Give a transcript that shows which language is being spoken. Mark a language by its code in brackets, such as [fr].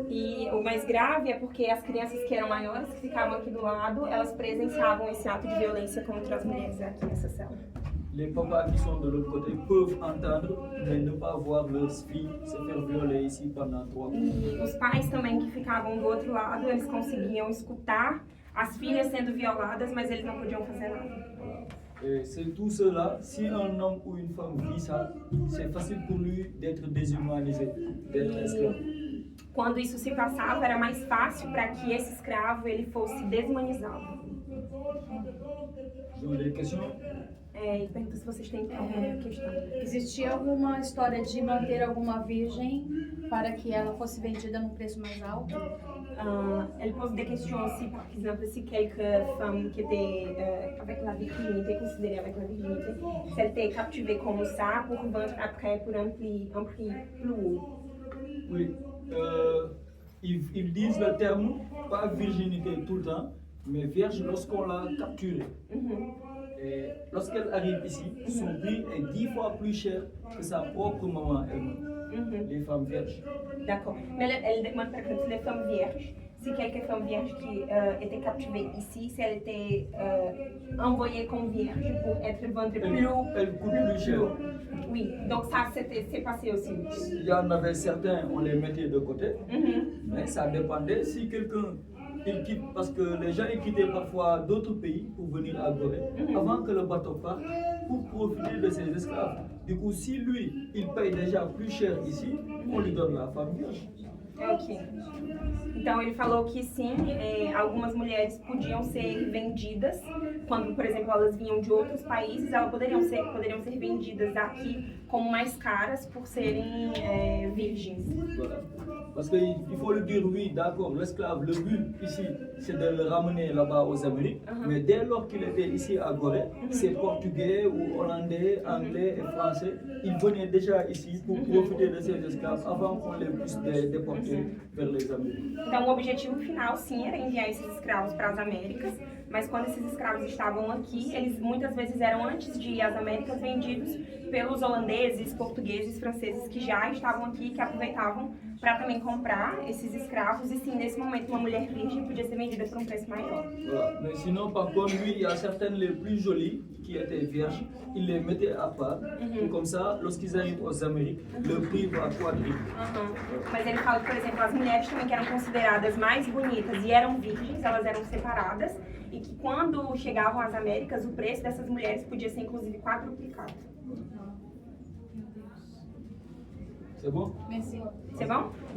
[pt] E o mais grave é porque as crianças que eram maiores, que ficavam aqui do lado, elas presenciavam esse ato de violência contra as mulheres aqui nessa cela. [fr] Les papas qui sont de l'autre côté peuvent entendre, mais ne pas voir leurs filles se faire violer ici pendant 3 mois. [pt] E os pais também que ficavam do outro lado, eles conseguiam escutar as filhas sendo violadas, mas eles não podiam fazer nada. [fr] Et c'est tout cela, si un homme ou une femme vit ça, c'est facile pour lui d'être déshumanisé, d'être esclave. [pt] E quando isso se passava, era mais fácil para que esse escravo ele fosse deshumanizado. [fr] Vous avez des questions? [pt] E pergunta se vocês têm alguma questão. Existia alguma história de manter alguma virgem para que ela fosse vendida num preço mais alto? [fr] Elle pose des questions aussi, par exemple, si quelques femmes qui étaient avec la virginité, considérées avec la virginité, si elles étaient captivées comme ça pour vendre après pour un prix plus haut. Oui, ils disent le terme, pas virginité tout le temps, mais vierge lorsqu'on l'a capturée. Et lorsqu'elle arrive ici, son prix est 10 fois plus cher que sa propre maman elle-même, les femmes vierges. D'accord. Mais elle demande par exemple les femmes vierges. Si quelques femmes vierges qui étaient captivées ici, si elles étaient envoyées comme vierges pour être vendues Elle coûte plus cher. Oui, donc ça c'est passé aussi. Il y en avait certains, on les mettait de côté, mais ça dépendait si quelqu'un il quitte, parce que les gens ils quittaient parfois d'autres pays pour venir à Gorée avant que le bateau parte pour profiter de ses esclaves. Du coup, si lui, il paye déjà plus cher ici, on lui donne la femme vierge. Ok. [pt] Então ele falou que sim, algumas mulheres podiam ser vendidas quando, por exemplo, elas vinham de outros países, elas poderiam ser vendidas aqui como mais caras por serem virgens. [fr] Voilà. Parce qu'il faut le dire, oui, d'accord, l'esclave, le but ici, c'est de le ramener là-bas aux Amériques, mais dès lors qu'il était ici à Gorée, c'est portugais ou hollandais, anglais et français, ils venaient déjà ici pour profiter de ces esclaves avant qu'on les puisse déporter vers les Amériques. [pt] Então o objetivo final sim era enviar esses escravos para as Américas, mas quando esses escravos estavam aqui, eles muitas vezes eram antes de ir às Américas vendidos pelos holandeses, portugueses, franceses que já estavam aqui, que aproveitavam para também comprar esses escravos, e sim, nesse momento uma mulher virgem podia ser vendida por um preço maior. [fr] Voilà. Mais sinon, par contre, lui, il y a certaines les plus jolies qui étaient vierges, il les mettait à part, et comme ça, lorsqu'ils arrivent aux Amériques, le prix va quadrupler. [pt] Mas ele fala que, por exemplo, as mulheres também que eram consideradas mais bonitas e eram virgens, elas eram separadas, e que quando chegavam às Américas, o preço dessas mulheres podia ser inclusive quadruplicado. [fr] C'est bon? Merci. C'est [pt] bom?